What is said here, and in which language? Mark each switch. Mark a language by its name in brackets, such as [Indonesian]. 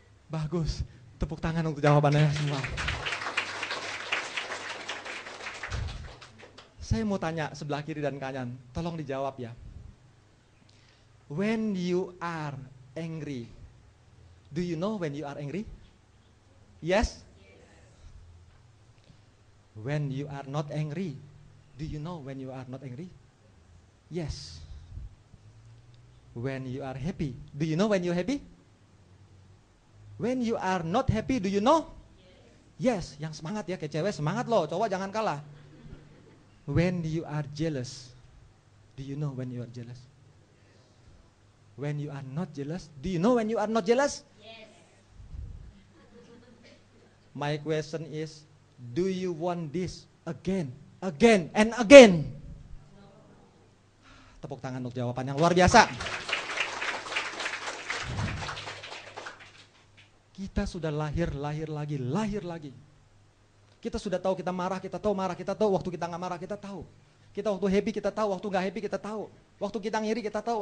[Indonesian] Bagus, tepuk tangan untuk jawabannya semua. Saya mau tanya sebelah kiri dan kanan, tolong dijawab ya. [English] When you are angry, do you know when you are angry? Yes? When you are not angry, do you know when you are not angry? Yes. When you are happy, do you know when you are happy? When you are not happy, do you know? Yes. [Indonesian] Yang semangat ya, kayak cewek semangat loh, cowok jangan kalah. [English] When you are jealous, do you know when you are jealous? When you are not jealous, do you know when you are not jealous? Yes. My question is, do you want this again, and again? No. [Indonesian] Tepuk tangan untuk jawaban yang luar biasa. Kita sudah lahir lagi. Kita sudah tahu kita marah, kita tahu marah, kita tahu waktu kita nggak marah, kita tahu. Kita waktu happy, kita tahu. Waktu nggak happy, kita tahu. Waktu kita ngiri, kita tahu.